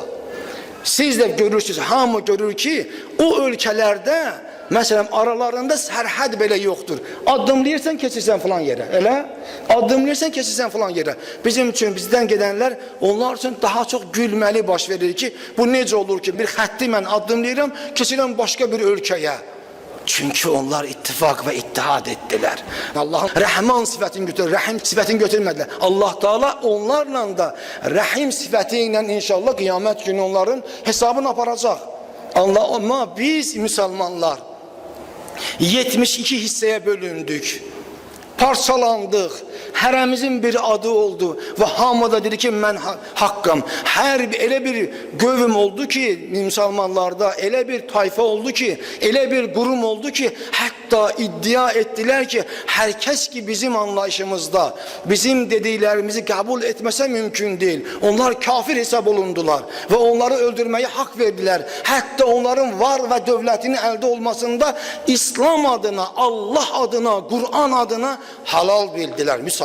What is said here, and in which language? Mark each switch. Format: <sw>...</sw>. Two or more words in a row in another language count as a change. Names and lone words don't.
<az>Siz də görürsünüz, hamı görür ki, o ölkələrdə məsələn, aralarında sərhəd belə yoxdur. Addımlayırsan, keçirsən falan yerə. Elə? Addımlayırsan, keçirsən falan yerə. Bizim üçün, bizdən gedənlər, onlar üçün daha çox gülməli baş verir ki, bu necə olur ki, bir xətti mən addımlayıram, keçirəm başqa bir ölkəyə.</az> <tr>Çünkü onlar ittifak ve ittihad ettiler. Allah'ın Rahman sıfatını götür, Rahim sıfatını götürmediler. Allah Teala onlarla da Rahim sıfatıyla inşallah kıyamet günü onların hesabını aparacak. Ama biz Müslümanlar 72 hisseye bölündük.</tr> <az>Parçalandık. Hərəmizin bir adı oldu ve hamı da dedi ki mən haqqım. Elə bir gövüm oldu ki Müslümanlarda, elə bir tayfa oldu ki, elə bir qurum oldu ki,</az> <tr>hatta iddia ettiler ki herkes ki bizim anlayışımızda bizim dediklerimizi kabul etmese mümkün değil. Onlar kafir hesap olundular ve onları öldürmeye hak verdiler. Hatta onların var ve devletinin elde olmasında İslam adına, Allah adına, Kur'an adına halal bildiler.</tr>